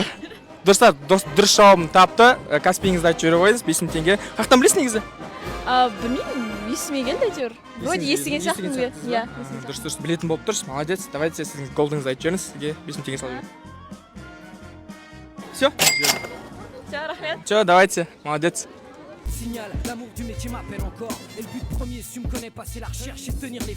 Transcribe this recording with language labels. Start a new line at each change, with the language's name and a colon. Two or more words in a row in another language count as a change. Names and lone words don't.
Kazakh: Достар, дұрыс жауабын тапты. Каспийіңізді айтып жібере қойыңыз, 5 теңге. Қақтан білесіз негізі? Білмеймін, есіме келді әйтеуір. Вроде естіген сияқтымын. Иә. Дұрыс, білетін болып тұрсыз. Молодец. Давайте сіздің голдыңызды айтып жіберіңіз. Сізге 5 теңге салып жіберейін. Все? Все, рахмет.
Russian: Все, давайте. Молодец.
French: Signal, l'amour du métier m'appelle encore. Et le but premier, si tu me connais pas, c'est la recherche et tenir les